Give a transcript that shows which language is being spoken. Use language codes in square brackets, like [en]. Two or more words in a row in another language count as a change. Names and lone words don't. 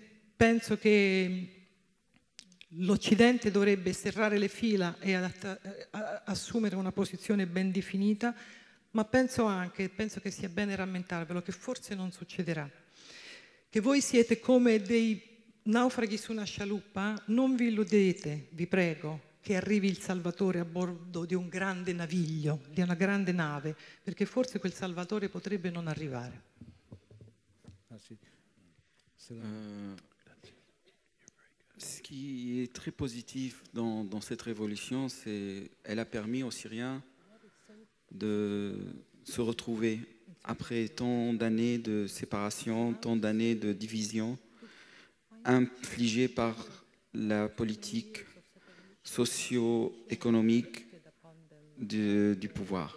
[it] Penso che l'Occidente dovrebbe serrare le fila e assumere una posizione ben definita, ma penso che sia bene rammentarvelo che forse non succederà. Che voi siete come dei naufraghi su una scialuppa, non vi illudete, vi prego, che arrivi il Salvatore a bordo di un grande naviglio, di una grande nave, perché forse quel Salvatore potrebbe non arrivare. [fr] Ce qui est très positif dans cette révolution, c'est qu'elle a permis aux Syriens de se retrouver après tant d'années de séparation, tant d'années de division infligées par la politique socio-économique du pouvoir.